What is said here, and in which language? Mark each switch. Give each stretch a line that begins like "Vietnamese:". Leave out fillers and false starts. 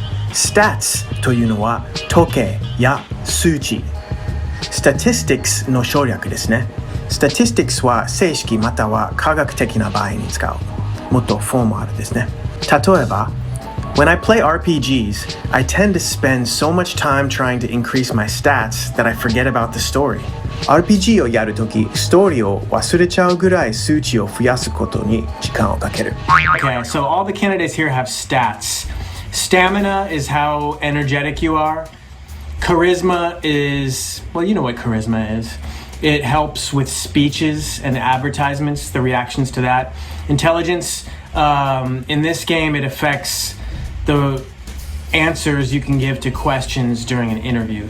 Japanese: Stats というのは統計や数値。 Statistics の省略ですね。Statistics は正式または科学的な場合に使う。もっとフォーマルですね。例えば、
English: When I play RPGs, I tend to spend so much time trying to increase my stats that I forget about the story.
Japanese: RPG をやるとき、ストーリーを忘れちゃうぐらい数値を増やすことに時間をかける。
English: Okay, so all the candidates here have stats. Stamina is how energetic you are. Charisma is, well, you know what charisma is. It helps with speeches and advertisements, the reactions to that. Intelligence, in this game, it affects the answers you can give to questions during an interview.